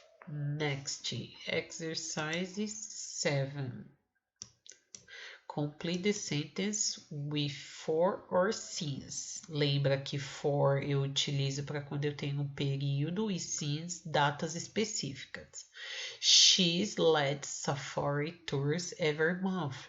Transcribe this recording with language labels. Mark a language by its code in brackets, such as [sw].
[en] Next, exercise 7. Complete the sentence with for or since. [pt] Lembra que for eu utilizo para quando eu tenho um período e since datas específicas. [en] She's led safari tours every month.